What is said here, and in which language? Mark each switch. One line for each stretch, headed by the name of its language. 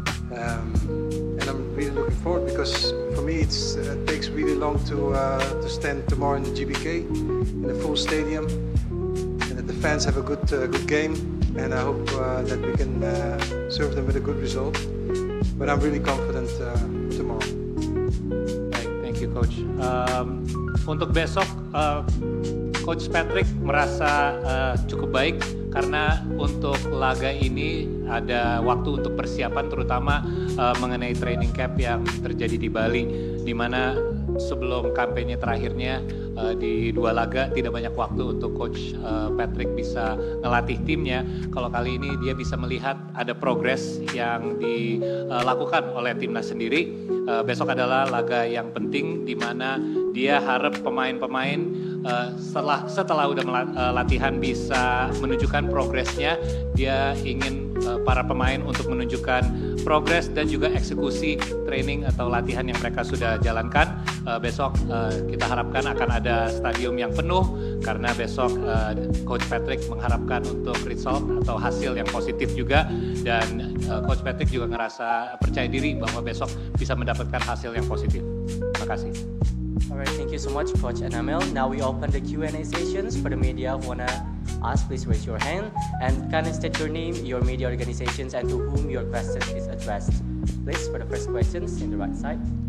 English: And I'm really looking forward because for me it takes really long to stand tomorrow in the GBK in a full stadium, and that the fans have a good game, and I hope that we can serve them with a good result. But I'm really confident for tomorrow. Thank you, Coach.
Indonesian: Untuk besok, Coach Patrick merasa cukup baik karena untuk laga ini ada waktu untuk persiapan, terutama mengenai training camp yang terjadi di Bali, di mana sebelum kampanye terakhirnya di 2 laga tidak banyak waktu untuk Coach Patrick bisa ngelatih timnya. Kalau kali ini dia bisa melihat ada progres yang dilakukan oleh timnas sendiri. Besok adalah laga yang penting di mana dia harap pemain-pemain setelah udah latihan bisa menunjukkan progresnya. Dia ingin para pemain untuk menunjukkan progres dan juga eksekusi training atau latihan yang mereka sudah jalankan. Besok kita harapkan akan ada stadium yang penuh karena besok Coach Patrick mengharapkan untuk result atau hasil yang positif juga, dan Coach Patrick juga ngerasa percaya diri bahwa besok bisa mendapatkan hasil yang positif. Terima kasih.
English: Alright, thank you so much, Coach and Emil. Now we open the Q&A sessions for the media who wanna ask. Please raise your hand and kindly state your name, your media organizations, and to whom your question is addressed. Please, for the first questions in the right side.